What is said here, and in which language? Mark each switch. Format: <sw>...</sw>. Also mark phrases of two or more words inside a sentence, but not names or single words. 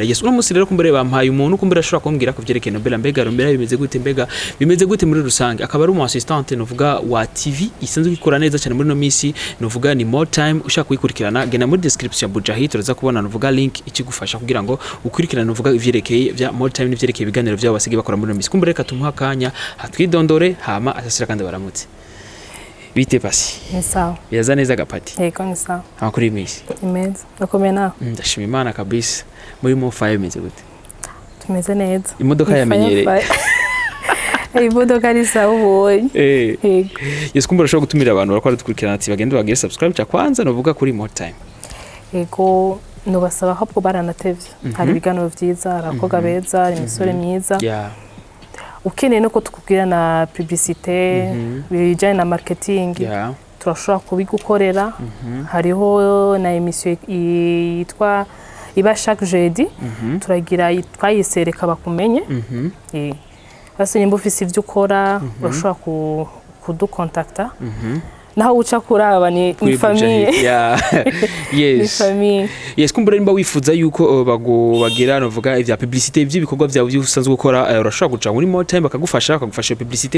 <rn>Yes, uno munsi rero kumbere bampaye umuntu kumbere ashobora kumbwira ko vyerekeye Nobela mbega bimeze gute mbega bimeze gute muri rusange. Akaba ari umu assistant novuga wa TV isanzwe ikora neza cyane muri no misi novuga ni More Time. Ushaka kuyikurikirana gena muri description ya Buja Hit uraza kubona novuga link ikigufasha kugira ngo ukurikirane novuga ivyerekeye vya More Time n'ivyerekeye ibiganiro byabo basigi bakora muri no misi. Kumbere reka tumuha kanya hatwidondore hama asasira kandi baramutse. Bite pasi? Ni sawa. Yaza neza gapati? Yego ni sawa. Amakuru y'imisi? Imeze. Ukomeye nawe? Ndashima Imana kabisa. Muri mo fire imeze gute? Tumeze neza. Imodoka yamenyereye. Imodoka ari sawa ubonye. Yego. Yes, kumbura ushobora gutumira abantu bakora dukurikirana ati bagende bagire subscribe</rn> <sw>cya kwanza</sw> <rn>novuga kuri More Time. Yego nubasaba ahubwo baranatevye. Hari ibiganiro vyiza, arakoga beza, imisore myiza.</rn> <en>Yeah.</en> <rn>Ukeneye no ko tukubwira na publicité, bijanye na marketing.</rn> <en>Yeah.</en> <rn>Turashobora kubigukorera. Hariho na emission yitwa iba</rn> <fr>chaque jeudi.</fr> <rn>Turagira twayisereka bakumenye. Basi nimba ufise ivyo ukora urashobora kudukontakta. Naho uca kuraba ni famille.</rn> <en>Yeah. Yes.</en> <rn>Ni famille. Yes, kumbura nimba wifuza yuko bagira novuga ivya publicité by'ibikorwa byawe by'usanzwe gukora urashobora guca muri More Time bakagufasha publicité.</rn>